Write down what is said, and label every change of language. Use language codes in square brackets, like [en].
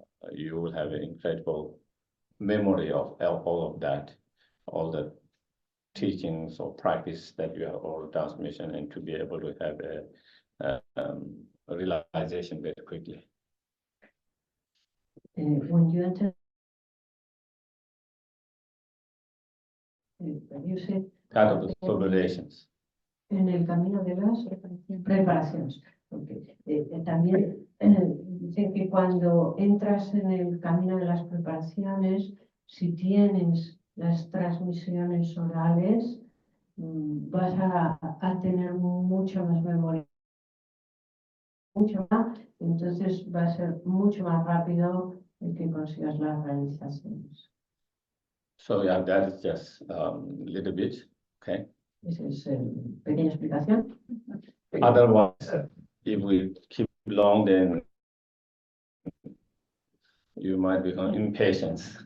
[en] you will have an incredible memory of all of that, all the teachings or practice that you have oral transmission, and to be able to have a realization very quickly. When you enter, you said, Part of the preparations. [es] en el camino de las preparaciones. Okay. También dicen que cuando entras en el camino de las preparaciones, si tienes las transmisiones orales, vas a tener mucho más memoria, mucho más, entonces va a ser mucho más rápido el que consigas las realizaciones. [en] So yeah, that is just little bit, okay? [es] Esa es pequeña explicación. [en] Otherwise, if we keep long, then you might become impatient.